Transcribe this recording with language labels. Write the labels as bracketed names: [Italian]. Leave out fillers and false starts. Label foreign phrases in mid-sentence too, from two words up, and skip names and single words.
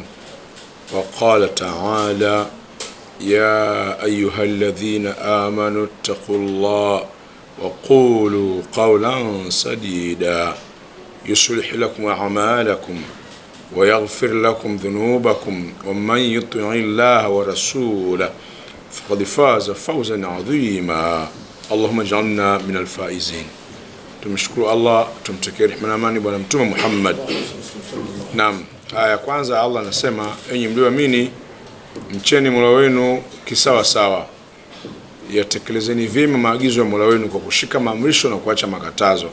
[Arabic] وقال تعالى يا أيها الذين آمنوا اتقوا الله وقولوا قولا سديدا يصلح لكم أعمالكم ويغفر لكم ذنوبكم ومن يطع الله ورسوله فقد فاز فوزا عظيما. اللهم اجعلنا من الفائزين. [Swahili] tumshukuru Allah, tumtakie rehema na amani bwana mtume Muhammad. Naam, aya kwanza Allah anasema, enyi mlioamini mcheni Mola wenu kisawa sawa, yatekelezeni vyema maagizo ya Mola wenu kwa kushika maamrisho na kuacha makatazo.